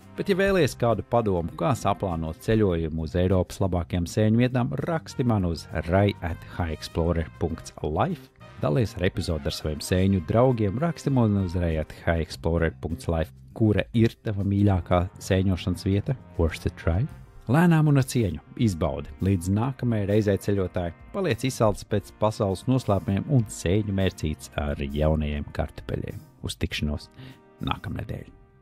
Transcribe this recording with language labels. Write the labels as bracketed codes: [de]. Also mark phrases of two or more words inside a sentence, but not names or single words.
[lv] Bet, ja vēlies kādu padomu, kā saplānot ceļojumu uz Eiropas labākajām sēņu vietām, raksti man uz rai@highexplorer.life, dalies ar epizodu ar saviem sēņu draugiem, raksti man uz rai@highexplorer.life, kura ir tava mīļākā sēņošanas vieta, [en] worth a try. [lv] Lēnām un ar cieņu izbaudi līdz nākamajai reizei ceļotāji, paliec izsalcis pēc pasaules noslēpumiem un sēņu mērcīts ar jaunajiem kartupeļiem. Uz tikšanos nākamnedēļ!